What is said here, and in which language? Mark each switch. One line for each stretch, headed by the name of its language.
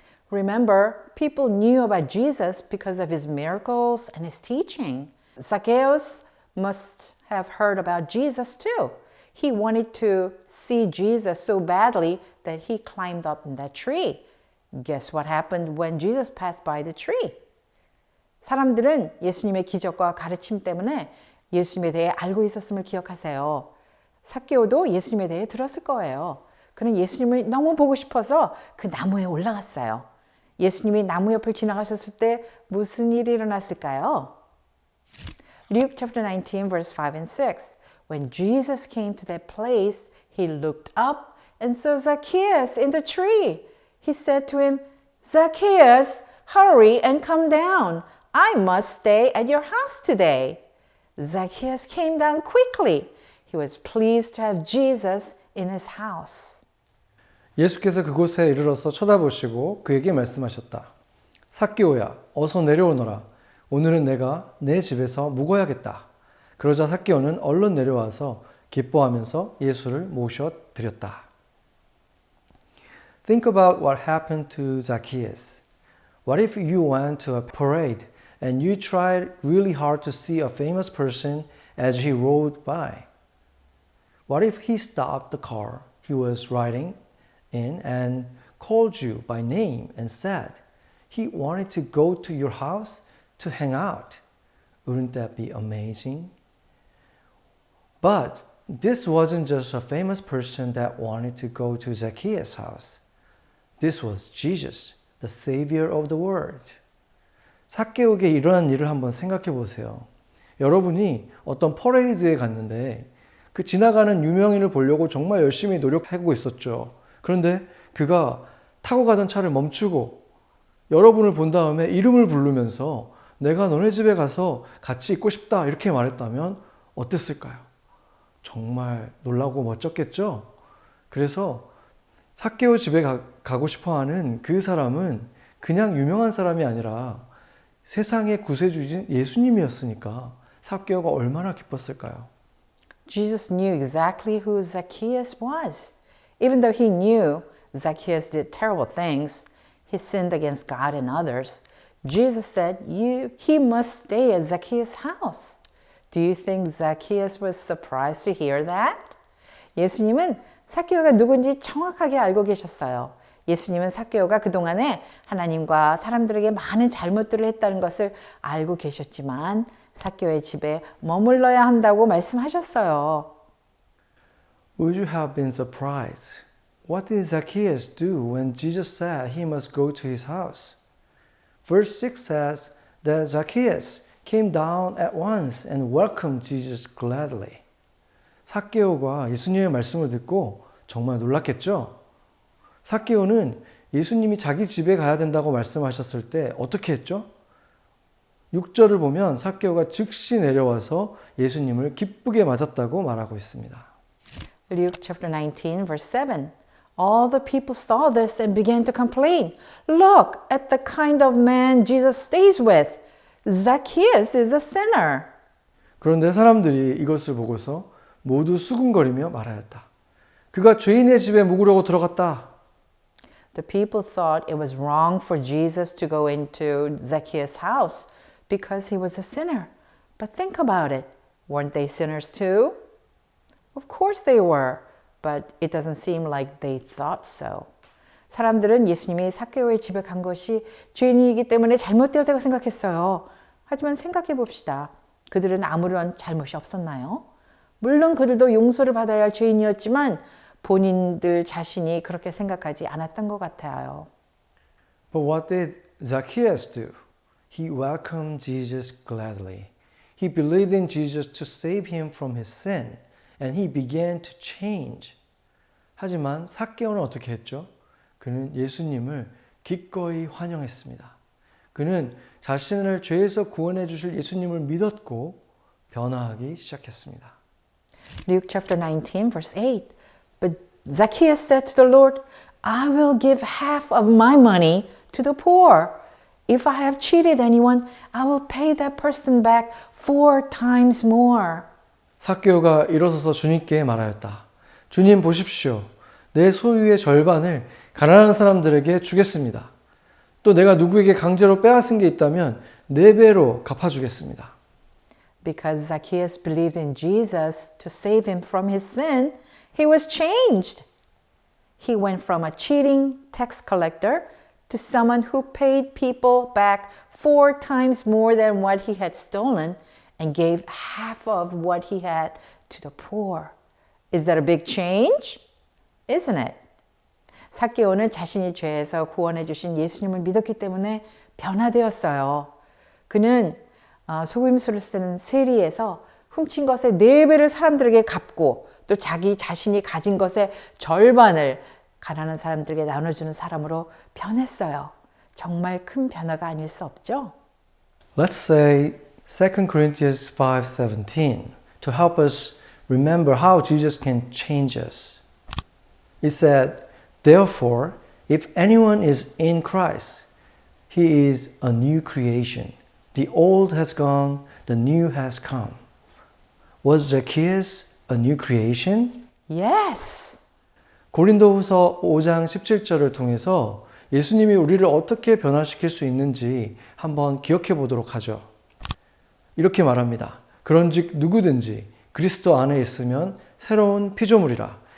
English: Remember, people knew about Jesus because of his miracles and his teaching. Zacchaeus must have heard about Jesus too. He wanted to see Jesus so badly that he climbed up in that tree. Guess what happened when Jesus passed by the tree?
Korean: 사람들은 예수님의 기적과 가르침 때문에 예수님에 대해 알고 있었음을 기억하세요. 삭개오도 예수님에 대해 들었을 거예요. 그는 예수님을 너무 보고 싶어서 그 나무에 올라갔어요. 예수님이 나무 옆을 지나가셨을 때 무슨 일이 일어났을까요?
English: Luke chapter 19 verse 5 and 6. When Jesus came to that place, he looked up And so Zacchaeus in the tree, he said to him, Zacchaeus, hurry and come down. I must stay at your house today. Zacchaeus came down quickly. He was pleased to have Jesus in his house.
Korean: 예수께서 그곳에 이르러서 쳐다보시고 그에게 말씀하셨다. 삭개오야, 어서 내려오너라. 오늘은 내가 내 집에서 묵어야겠다. 그러자 삭개오는 얼른 내려와서 기뻐하면서 예수를 모셔 드렸다.
English: Think about what happened to Zacchaeus. What if you went to a parade and you tried really hard to see a famous person as he rode by? What if he stopped the car he was riding in and called you by name and said he wanted to go to your house to hang out? Wouldn't that be amazing? But this wasn't just a famous person that wanted to go to Zacchaeus' house. This was Jesus, the Savior of the world.
Korean: 삭개오에게 일어난 일을 한번 생각해 보세요. 여러분이 어떤 퍼레이드에 갔는데 그 지나가는 유명인을 보려고 정말 열심히 노력하고 있었죠. 그런데 그가 타고 가던 차를 멈추고 여러분을 본 다음에 이름을 부르면서 내가 너네 집에 가서 같이 있고 싶다 이렇게 말했다면 어땠을까요? 정말 놀라고 멋졌겠죠? 그래서 삭개오 집에 가고 싶어하는 그 사람은 그냥 유명한 사람이 아니라 세상의 구세주인 예수님이었으니까 삭개오가 얼마나 기뻤을까요?
English: Jesus knew exactly who Zacchaeus was. Even though he knew Zacchaeus did terrible things, he sinned against God and others, Jesus said, he must stay at Zacchaeus' house. Do you think Zacchaeus was surprised to hear that?
Korean: 예수님은 삭개오가 누군지 정확하게 알고 계셨어요. 예수님은 삭개오가 그동안에 하나님과 사람들에게 많은 잘못들을 했다는 것을 알고 계셨지만 삭개오의 집에 머물러야 한다고 말씀하셨어요.
English: Would you have been surprised? What did Zacchaeus do when Jesus said he must go to his house? Verse 6 says that Zacchaeus came down at once and welcomed Jesus gladly.
Korean: 삭개오가 예수님의 말씀을 듣고 정말 놀랐겠죠? 삭개오는 예수님이 자기 집에 가야 된다고 말씀하셨을 때 어떻게 했죠? 6절을 보면 삭개오가 즉시 내려와서 예수님을 기쁘게 맞았다고 말하고 있습니다.
English: Luke chapter 19 verse 7. All the people saw this and began to complain. Look at the kind of man Jesus stays with. Zacchaeus is a sinner.
Korean: 그런데 사람들이 이것을 보고서 모두 수군거리며 말하였다. 그가 죄인의 집에 묵으려고 들어갔다.
English: The people thought it was wrong for Jesus to go into Zacchaeus' house because he was a sinner. But think about it. Weren't they sinners too? Of course they were, but it doesn't seem like they thought so.
Korean: 사람들은 예수님이 삭개오의 집에 간 것이 죄인이기 때문에 잘못되었다고 생각했어요. 하지만 생각해 봅시다. 그들은 아무런 잘못이 없었나요? 물론 그들도 용서를 받아야 할 죄인이었지만 본인들 자신이 그렇게 생각하지 않았던 것 같아요.
English: But what did Zacchaeus do? He welcomed Jesus gladly. He believed in Jesus to save him from his sin, and he began to change.
Korean: 하지만 삭개오는 어떻게 했죠? 그는 예수님을 기꺼이 환영했습니다. 그는 자신을 죄에서 구원해 주실 예수님을 믿었고 변화하기 시작했습니다.
English: Luke chapter 19 verse 8. But Zacchaeus said to the Lord, I will give half of my money to the poor. If I have cheated anyone, I will pay that person back 4 times more.
Korean: 삭개오가 일어서서 주님께 말하였다. 주님 보십시오. 내 소유의 절반을 가난한 사람들에게 주겠습니다. 또 내가 누구에게 강제로 빼앗은 게 있다면 4배로 갚아주겠습니다.
English: Because Zacchaeus believed in Jesus to save him from his sin, he was changed. He went from a cheating tax collector to someone who paid people back 4 times more than what he had stolen and gave half of what he had to the poor. Is that a big change? Isn't it?
Korean: 삭개오는 자신이 죄에서 구원해 주신 예수님을 믿었기 때문에 변화되었어요. 그는 속임수를 쓰는 세리에서 훔친 것의 4배를 사람들에게 갚고 또 자기 자신이 가진 것의 절반을 가난한 사람들에게 나눠주는 사람으로 변했어요. 정말 큰 변화가 아닐 수 없죠?
English: Let's say 2 Corinthians 5:17 to help us remember how Jesus can change us. It said, "Therefore, if anyone is in Christ, he is a new creation. The old has gone, the new has come." Was Zacchaeus a new creation? Yes!
Korean: 고린도후서 5장 17절을 통해서 예수님이 우리를 어떻게 변화시킬 수 있는지 한번 기억해 보도록 하죠. 이렇게 말합니다. 그런즉 누구든지 그리스도 안에 있으면 새로운 피조물이라.